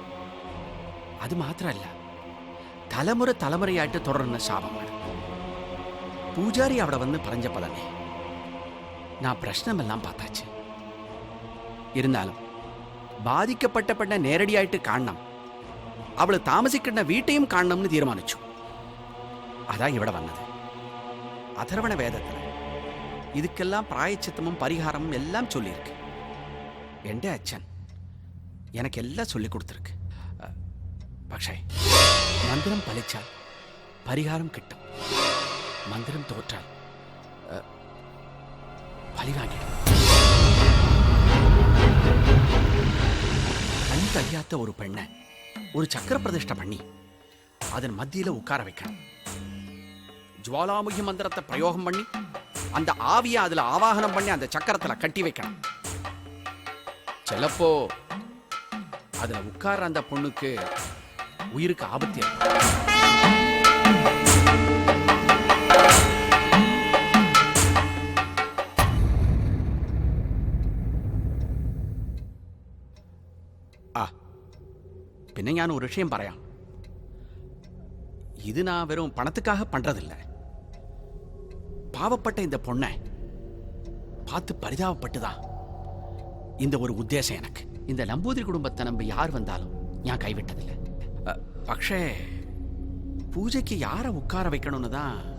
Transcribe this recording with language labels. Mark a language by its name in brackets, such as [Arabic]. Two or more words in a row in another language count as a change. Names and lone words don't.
[Tamil] அது மாத்திரம் இல்ல, தலைமுறை தலைமுறையாയിട്ട് [Malayalam] തുടർന്ന ശാപമാണ്. പൂജാരി അവിടെ വന്ന് പറഞ്ഞപ്പോൾ തന്നെ ഞാൻ പ്രശ്നമെല്ലാം [Tamil] பார்த்தாச்சு. [Malayalam] ഇരുന്നാലും ബാധിക്കപ്പെട്ട പെണ്ണെ നേരടിയായിട്ട് കാണണം, അവള് താമസിക്കുന്ന വീട്ടെയും കാണണമെന്ന് തീരുമാനിച്ചു. അതാ ഇവിടെ വന്നത്. അഥർവണ വേദത്തിൽ இதுக்கெல்லாம் பிராயச்சித்தமும் பரிகாரமும் எல்லாம் சொல்லியிருக்கு. എൻ്റെ അച്ഛൻ എനിക്കെല്ലാം [Tamil] சொல்லி கொடுத்துருக்கு. [Malayalam] പക്ഷേ മന്ത്രം ഫലിച്ചാൽ പരിഹാരം കിട്ടും, മന്ത്രം തോറ്റാൽ [Tamil] பலி வாங்கிடும். கண் தெரியாத ஒரு பெண்ணை ஒரு சக்கர பிரதிஷ்டை பண்ணி அதன் மத்தியில உட்கார வைக்கணும். ஜுவாலாமுகி மந்திரத்தை பிரயோகம் பண்ணி அந்த ஆவியை அதுல ஆவாகனம் பண்ணி அந்த சக்கரத்துல கட்டி வைக்கணும். சிலப்போ அதுல உட்கார்ற அந்த பொண்ணுக்கு உயிருக்கு ஆபத்து ஏற்படும். [Malayalam] പിന്നെ ഞാൻ ഒരു விஷயம் പറയാം. [Tamil] இது நான் வெறும் பணத்துக்காக பண்றதில்ல. பாவப்பட்ட இந்த பொண்ணை பார்த்து பரிதாபப்பட்டுதான் இந்த ஒரு உத்தேசம் எனக்கு. இந்த நம்பூதிரி குடும்பத்தை நம்பி யார் வந்தாலும் நான் கைவிட்டதில்லை. പക്ഷേ பூஜைக்கு யாரை உட்கார வைக்கணும்னு தான்